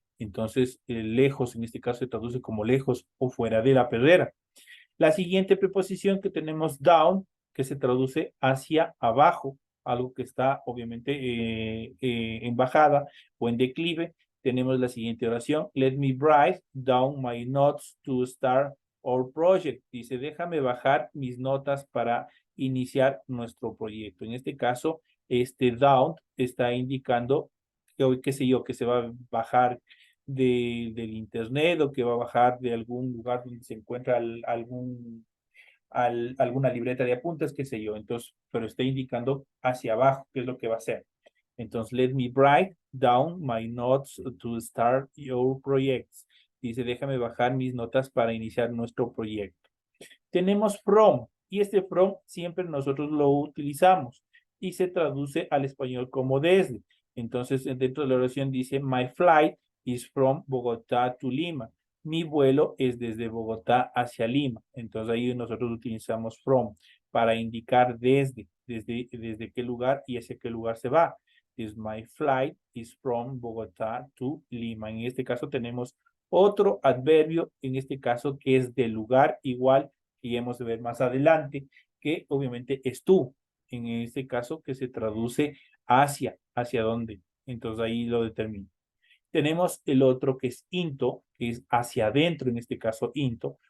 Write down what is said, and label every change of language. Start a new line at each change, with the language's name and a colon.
Spanish: Entonces, lejos en este caso se traduce como lejos o fuera de la perrera. La siguiente preposición que tenemos down, que se traduce hacia abajo, algo que está obviamente en bajada o en declive. Tenemos la siguiente oración.
English: Let me write down my notes to start our project.
Spanish: Dice, déjame bajar mis notas para iniciar nuestro proyecto. En este caso, este down está indicando que, qué sé yo, que se va a bajar del internet o que va a bajar de algún lugar donde se encuentra algún alguna libreta de apuntes, qué sé yo. Entonces, pero está indicando hacia abajo, qué es lo que va a hacer. Entonces,
English: let me write down my notes to start your projects.
Spanish: Dice, déjame bajar mis notas para iniciar nuestro proyecto. Tenemos from, y este from siempre nosotros lo utilizamos y se traduce al español como desde. Entonces, dentro de la oración dice,
English: my flight is from Bogotá to Lima.
Spanish: Mi vuelo es desde Bogotá hacia Lima. Entonces, ahí nosotros utilizamos from para indicar desde qué lugar y hacia qué lugar se va.
English: Is my flight is from Bogotá to Lima.
Spanish: En este caso tenemos otro adverbio, en este caso que es del lugar igual y hemos de ver más adelante, que obviamente es tú, en este caso que se traduce hacia dónde. Entonces ahí lo determino. Tenemos el otro que es into, que es hacia adentro, en este caso into.